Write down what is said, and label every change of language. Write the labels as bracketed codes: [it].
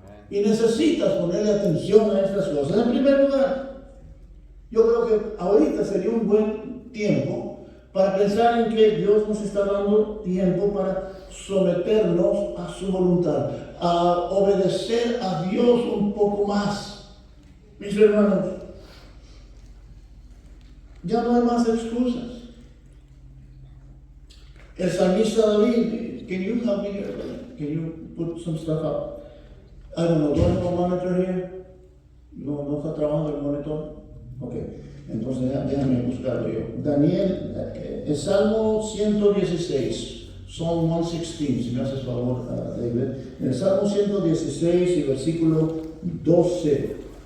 [es] Y necesitas ponerle atención a estas cosas. En primer lugar, yo creo que ahorita sería un buen tiempo para pensar en que Dios nos está dando tiempo para someternos a su voluntad, a obedecer a Dios un poco más. Mis hermanos, ya no hay más excusas. El salmista David, [en] can you help me here? Can you put some stuff up? I don't know, do I have a monitor here? [es] No está trabajando el monitor. Ok, entonces déjame buscarlo yo. Daniel, el Salmo 116, [en] Psalm 116, [es] si me haces favor, David. En el Salmo 116 y versículo 12.